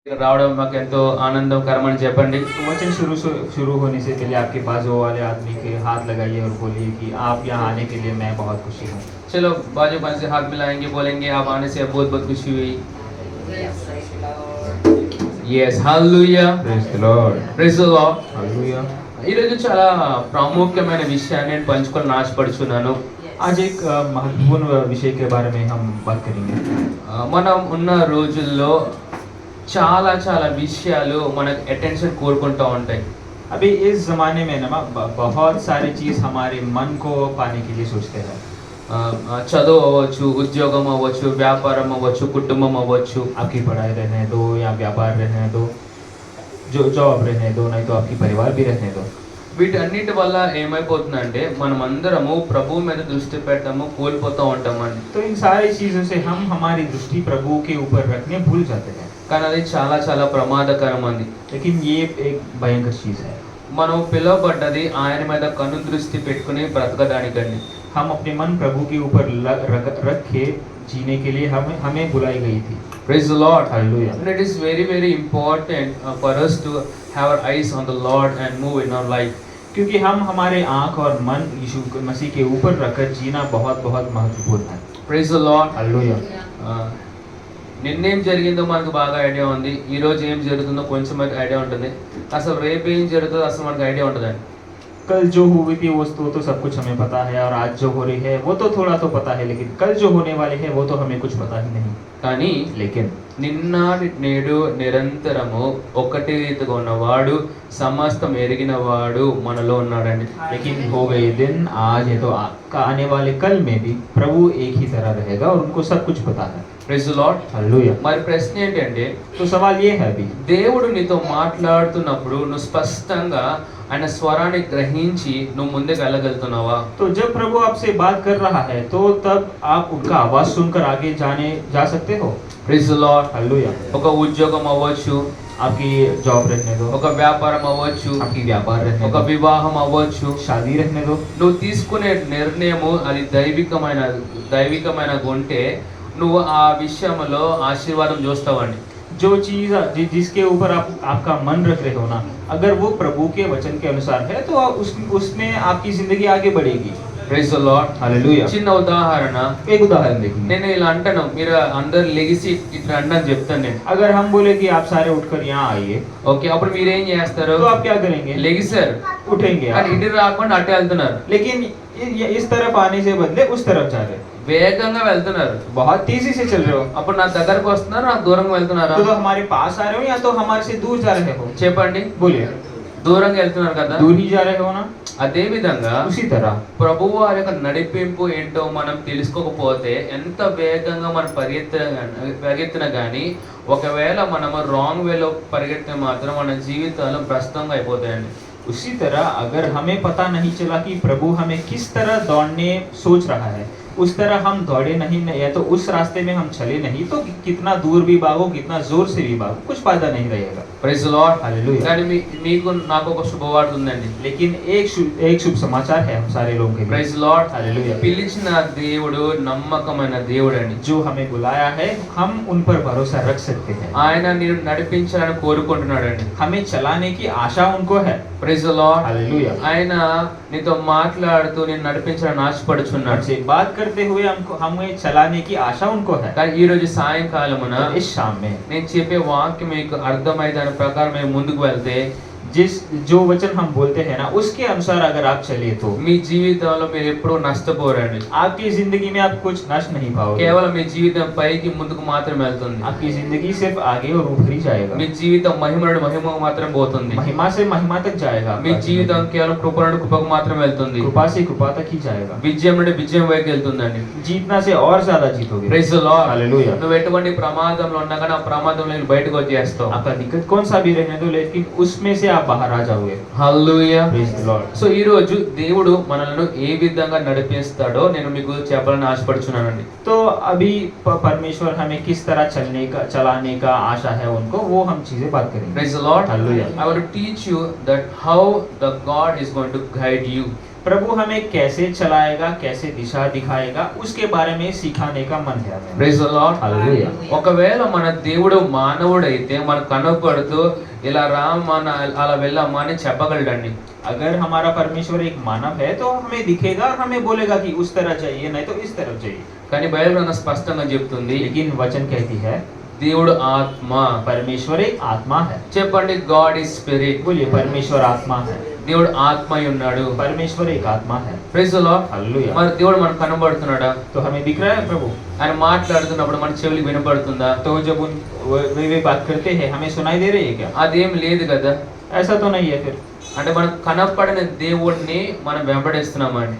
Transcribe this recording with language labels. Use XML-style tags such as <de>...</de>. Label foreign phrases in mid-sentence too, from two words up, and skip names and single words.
<te>రావడం మాకు ఎంతో ఆనందకరమని చెప్పండి.</te> <hi>वचन शुरू होने से पहले आपके पास वो वाले आदमी के हाथ लगाइए और बोलिए कि आप यहाँ आने के लिए मैं बहुत खुशी हूँ. चलो बाजू बाजू से हाथ मिलाएंगे, बोलेंगे आप आने से बहुत बहुत खुशी हुई.</hi> <en>Yes, hallelujah. Praise the Lord. Praise the Lord. Hallelujah.</en> <te>ఈరోజు చాలా ప్రాముఖ్యమైన విషయాన్ని నేను పంచుకొని ఆశపడుచున్నాను.</te> <hi>आज एक महत्वपूर्ण विषय के बारे में हम बात करेंगे.</hi> <te>మనం ఉన్న రోజుల్లో చాలా చాలా విషయాలు మనకు అటెన్షన్ కోరుకుంటూ ఉంటాయి.</te> <hi>अभी इस ज़माने में ना बहुत सारी चीज़ हमारे मन को पाने के लिए सोचते हैं.</hi> <te>చదువు అవ్వచ్చు, ఉద్యోగం అవ్వచ్చు, వ్యాపారం అవ్వచ్చు, కుటుంబం అవ్వచ్చు.</te> <hi>आपकी पढ़ाई रहने दो या व्यापार रहने दो, जो जॉब रहने दो, नहीं तो आपकी परिवार भी रहने दो.</hi> <te>వీటన్నిటి వల్ల ఏమైపోతుందంటే మనం అందరము ప్రభు మీద దృష్టి పెట్టడము కోల్పోతూ ఉంటామండి.</te> <hi>तो इन सारी चीज़ों से हम हमारी दृष्टि प्रभु के ऊपर रखने भूल जाते हैं.</hi> <te>కానీ అది చాలా చాలా ప్రమాదకరం అండి.</te> <hi>लेकिन ये एक भयंकर चीज़ है.</hi> <te>మనం పిలువబడ్డది ఆయన మీద కన్ను దృష్టి పెట్టుకుని బ్రతకడానికండి.</te> <hi>हम अपने मन प्रभु के ऊपर रख के जीने के लिए हमें बुलाई गई थी.</hi> <en>Praise the Lord. Hallelujah. And it is very very important for us to have our eyes on the Lord and move in our life.</en> <hi>क्योंकि हम हमारे आँख और मन यीशु मसीह के ऊपर रखकर जीना बहुत बहुत महत्वपूर्ण है.</hi> <en>Praise the Lord. Hallelujah.</en> <te>నిన్నేం జరిగిందో మనకు బాగా ఐడియా ఉంది. ఈ రోజు ఏం జరుగుతుందో కొంచెం ఐడియా ఉంటుంది. అసలు రేపు ఏం జరుగుతుందో అసలు మనకు ఐడియా ఉంటుందండి.</te> <hi>कल जो हुई थी वो तो सब कुछ हमें पता है, और आज जो हो रही है वो तो थोड़ा तो पता है, लेकिन कल जो होने वाले है वो तो हमें कुछ पता ही नहीं.</hi> <te>కానీ</te> <hi>लेकिन</hi> <te>నిన్న నేడు నిరంతరము ఒకటి రీతిగా ఉన్నవాడు, సమస్తం ఎరిగినవాడు మనలో ఉన్నాడండి.</te> <hi>लेकिन हो गए दिन, आज है तो आने वाले कल में भी प्रभु एक ही तरह रहेगा और उनको सब कुछ पता है.</hi> <en>Praise the Lord. हालेलुया.</en> <te>మరి ప్రశ్న ఏంటంటే,</te> <hi>तो सवाल ये है अभी,</hi> <te>దేవుడు నీతో మాట్లాడుతున్నప్పుడు నువ్వు స్పష్టంగా ఆయన స్వరాన్ని గ్రహించి నువ్వు ముందుకు వెళ్ళగలుగుతున్నావా?</te> <hi>तो जब प्रभु आपसे बात कर रहा है तो तब आप उनका आवाज सुनकर आगे जा सकते हो.</hi> <en>Praise the Lord. हालेलुया.</en> <te>ఒక ఉద్యోగం అవ్వచ్చు,</te> <hi>आपकी जॉब रहने दो,</hi> <te>ఒక వ్యాపారం అవ్వచ్చు,</te> <hi>आपकी व्यापार रहने</hi> <te>ఒక</te> <hi>दो,</hi> <te>వివాహం అవ్వచ్చు.</te> <hi>शादी रहने दो.</hi> <te>నువ్వు తీసుకునే నిర్ణయము అది దైవికమైన ఉంటే నువ్వు ఆ విషయంలో ఆశీర్వాదం చూస్తావండి.</te> <hi>जो चीज जिसके ऊपर आपका मन रख रहे हो ना, अगर वो प्रभु के वचन के अनुसार है तो उसमें आपकी जिंदगी आगे बढ़ेगी.</hi> <en>Praise the Lord. हालेलुया.</en> <te>చిన్న ఉదాహరణ,</te> <hi>एक उदाहरण देखिए.</hi> <te>నేను ఇలా అంటాను, మీరు అందరు లెగిసి ఇట్లా అంటాను చెప్తాను నేను.</te> <hi>अगर हम बोले कि आप सारे उठकर यहाँ आइए,</hi> <te>ఓకే, అప్పుడు మీరు ఏం చేస్తారు?</te> <hi>तो आप क्या करेंगे?</hi> <te>లెగిసారు,</te> <hi>उठेंगे</hi> <te>కానీ</te> <hi>आप.</hi> <te>ఇటు రాకుండా అటే వెళ్తున్నారు.</te> <hi>लेकिन इस तरफ आने से बदले उस तरफ जा रहे,</hi> <te>వేగంగా వెళ్తున్నారు.</te> <hi>बहुत तेजी से चल रहे हो.</hi> <te>అప్పుడు నా దగ్గరకు వస్తున్నారు, నాకు దూరంగా వెళ్తున్నారా?</te> <hi>तो हमारे पास आ रहे हो या तो हमारे से दूर जा रहे हो?</hi> <te>చెప్పండి.</te> <hi>बोलिए.</hi> <te>దూరంగా వెళ్తున్నారు కదా.</te> <hi>दूर ही जा रहे हो ना.</hi> <te>అదే విధంగా</te> <hi>उसी तरह</hi> <te>ప్రభువు వారి యొక్క నడిపింపు ఏంటో మనం తెలుసుకోకపోతే ఎంత వేగంగా మనం పరిగెత్తిన కానీ ఒకవేళ మనము</te> <en>wrong wayలో</en> <te>పరిగెత్తిన మాత్రం మన జీవితాలు భ్రష్టంగా అయిపోతాయండి.</te> <hi>उसी तरह अगर हमें पता नहीं चला कि प्रभु हमें किस तरह दौड़ने सोच रहा है, उस तरह हम दौड़े नहीं या तो उस रास्ते में हम चले नहीं, तो कितना दूर भी भागो, कितना जोर से भी भागो, कुछ फायदा नहीं रहेगा.</hi> <en>Praise the Lord. हालेलुया.</en> <te>కానీ మీకు నాకు ఒక శుభవార్త ఉందండి.</te> <hi>लेकिन एक शुभ समाचार है हम सारे लोगों के लिए.</hi> <en>Praise the Lord. हालेलुया.</en> <te>పిలిచిన దేవుడు నమ్మకమైన దేవుడు అండి.</te> <hi>जो हमें बुलाया है हम उन पर भरोसा रख सकते हैं.</hi> <te>ఆయన నిన్ను నడిపించాలని కోరుకుంటున్నాడు అండి.</te> <hi>हमें चलाने की आशा उनको है.</hi> <en>Praise the Lord. हालेलुया.</en> <te>ఆయన నీతో మాట్లాడుతూ నిన్ను నడిపించాలని ఆశపడుచున్నాడు.</te> <hi>हमसे बात करते हुए हमें चलाने की आशा उनको है.</hi> <te>కానీ ఈ రోజు సాయంకాలమున</te> <hi>इस शाम में</hi> <te>నేను చెప్పే వాక్యం మీకు అర్థమై దాని ప్రకారం మేము ముందుకు వెళ్తే</te> <hi>जो वचन हम बोलते हैं ना, उसके अनुसार अगर आप चले तो</hi> <te>మీ జీవితంలో మీరు ఎప్పుడూ నష్టపోరండి.</te> <hi>आपकी जिंदगी में आप कुछ नष्ट नहीं पाओगे.</hi> <te>కేవలం మీ జీవితం పైకి ముందుకు మాత్రమే వెళ్తుంది.</te> <hi>आपकी जिंदगी सिर्फ आगे और ऊपर ही जाएगा.</hi> <te>మీ జీవితం మహిమ నుండి మహిమకు మాత్రం పోతుంది.</te> <hi>महिमा से महिमा तक जाएगा.</hi> <te>మీ జీవితం కేవలం కృప నుండి కృపకు మాత్రం వెళ్తుంది.</te> <hi>कृपा से कृपा तक ही जाएगा.</hi> <te>విజయం నుండి విజయం వైపు వెళ్తుందండి.</te> <hi>जीतना से और ज्यादा जीतोगे.</hi> <en>Praise the Lord. हालेलुया.</en> <te>నువ్వు ఎటువంటి ప్రమాదంలో ఉన్నా కానీ ఆ ప్రమాదంలో నుంచి బయటకు వచ్చేస్తావు.</te> <hi>आपका दिक्कत कौन सा भी रहने दो, लेकिन उसमें से आप बाहर आ जाओगे.</hi> <en>హల్లెలూయా. Praise the Lord.</en> <te>సో ఈ రోజు దేవుడు మనల్ని ఏ విధంగా నడిపిస్తాడో నేను మీకు చెప్పాలని ఆశపడుచున్నానండి.</te> <hi>तो अभी परमेश्वर हमें किस तरह चलाने का आशा है उनको, वो हम चीजें बात करेंगे.</hi> <en>Praise the Lord. Hallelujah. I want to teach you that how the God is going to guide you.</en> <hi>प्रभु हमें कैसे चलाएगा, कैसे दिशा दिखाएगा, उसके बारे में सिखाने का मन है हमें।</hi> <en>Praise the Lord. हालेलुया।</en> <te>ఒకవేళ మన దేవుడు మానవుడైతే మన కనపడుతూ ఇలా రా మన అలా వెళ్ళామా అని చెప్పగలడండి.</te> <hi>अगर हमारा परमेश्वर एक मानव है तो हमें दिखेगा और हमें बोलेगा कि उस तरह जाइए, नहीं तो इस तरफ जाइए।</hi> <te>కానీ బైబిల్ గ్రంథం స్పష్టంగా చెప్తుంది</te> <hi>लेकिन वचन कहती है</hi> <te>దేవుడు ఆత్మ.</te> <hi>परमेश्वर एक आत्मा है।</hi> <te>చెప్పండి,</te> <en>God is spirit.</en> <hi>बोलिए परमेश्वर आत्मा है।</hi> <te>దేవుడు ఆత్మ అయి ఉన్నాడు.</te> <hi>परमेश्वर एक आत्मा है।</hi> <en>Praise the Lord. हालेलुया।</en> <te>మరి దేవుడు మనకు కనబడుతున్నాడా?</te> <hi>तो हमें दिख रहा है प्रभु।</hi> <te>ఆయన మాట్లాడుతున్నప్పుడు మన చెవులకు వినపడుతుందా?</te> <hi>तो जब वे बात करते हैं हमें सुनाई दे रही है क्या?</hi> <te>అదేం లేదు కదా.</te> <hi>ऐसा तो नहीं है फिर।</hi> <te>అంటే మనకు కనపడని దేవుడిని మనం వెంబడిస్తున్నామండి.</te>